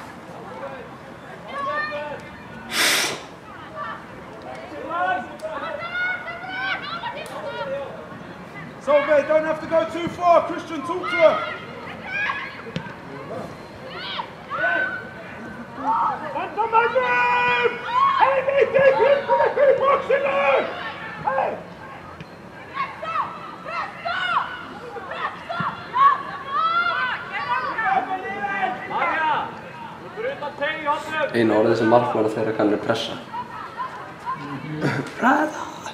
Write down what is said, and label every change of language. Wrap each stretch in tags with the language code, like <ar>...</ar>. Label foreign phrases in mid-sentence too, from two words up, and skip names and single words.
<en>Solveig, don't have to go too far. Christian, talk to her. And the man! Amy, take him to the free boxing line! Hey!</en> <is>Einu orðið sem markmann þeirra kann er pressa. Pressa!</is>